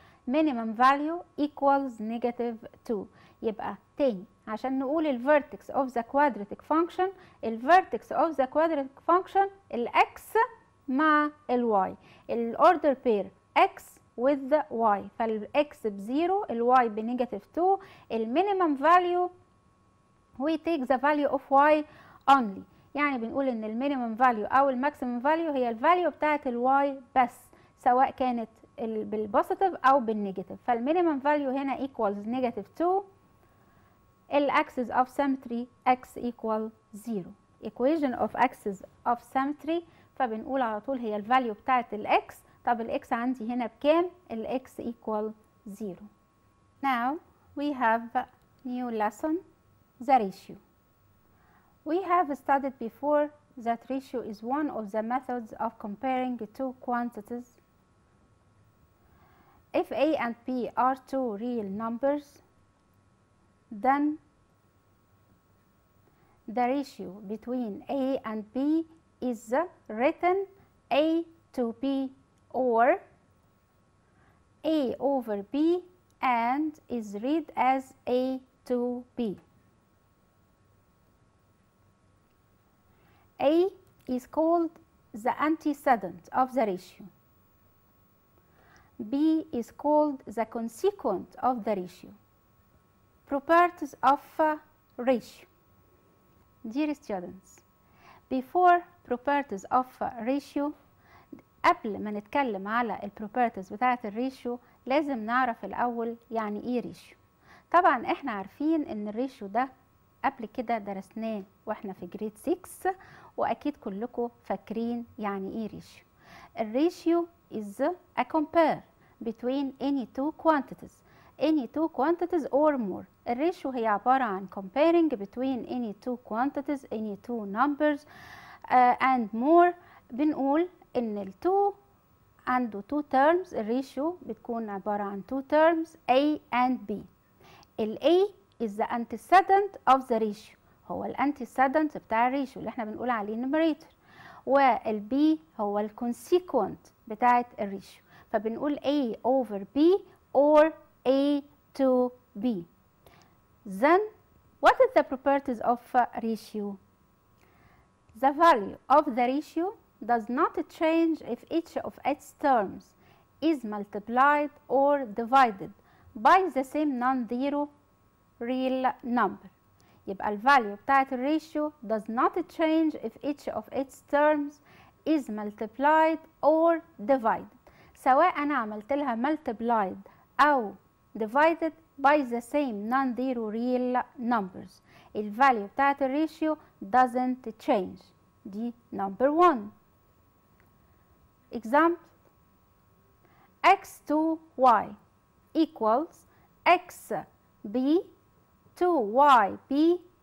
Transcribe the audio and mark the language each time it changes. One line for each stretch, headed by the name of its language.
English: minimum value equals negative 2.
Arabic: يبقى تاني عشان نقول الفيرتكس اوف ذا كوادراتيك فانكشن، الفيرتكس اوف ذا كوادراتيك فانكشن الاكس مع الواي، الاوردر بير اكس
English: with y.
Arabic: فالاكس بزيرو الواي بنيجاتيف 2.
English: المينيمم value we take the value of y only.
Arabic: يعني بنقول ان المينيمم فاليو او الماكسيمم فاليو هي الفاليو بتاعت الواي بس سواء كانت بالبوزيتيف او بالنيجاتيف. فالمينيمم فاليو هنا
English: equals negative 2 axis of symmetry x equal 0. equation of axis of symmetry
Arabic: فبنقول على طول هي الفاليو بتاعت الاكس. طب الاكس عندي هنا بكام؟ الاكس equal 0.
English: Now we have new lesson, the ratio. We have studied before that ratio is one of the methods of comparing two quantities. If A and B are two real numbers, then the ratio between A and B is written A to B or A over B and is read as A to B. A is called the antecedent of the ratio. B is called the consequent of the ratio. Properties of ratio. Dear students, before properties of ratio,
Arabic: قبل ما نتكلم على البروبرتيز بتاعة الريشيو لازم نعرف الأول يعني إيه ريشيو. طبعا إحنا عارفين إن الريشيو ده قبل كده درسناه وإحنا في جريد 6 وأكيد كلكم فاكرين يعني إيه ريشيو.
English: الريشيو is a compare between any two quantities or more.
Arabic: الريشيو هي عبارة عن
English: comparing between any two quantities, any two numbers and more.
Arabic: بنقول إن التو عنده
English: two terms.
Arabic: الريشيو بتكون عبارة عن
English: two terms A and B. ال A is the antecedent of the ratio.
Arabic: هو الانتيسيدنت بتاع الريشيو اللي احنا بنقول عليه numerator. وال B هو الكونسيكونت بتاعت الريشيو. فبنقول
English: A over B or A to B. Then what is the properties of ratio? The value of the ratio does not change if each of its terms is multiplied or divided by the same non-zero real number.
Arabic: يبقى الفاليو بتاعت الريشيو
English: does not change if each of its terms is multiplied or divided.
Arabic: سواء أنا عملت لها
English: multiplied
Arabic: أو
English: divided by the same non-zero real numbers.
Arabic: الفاليو بتاعت الريشيو
English: doesn't change.
Arabic: دي
English: number 1. Example: x to y equals x b to y b.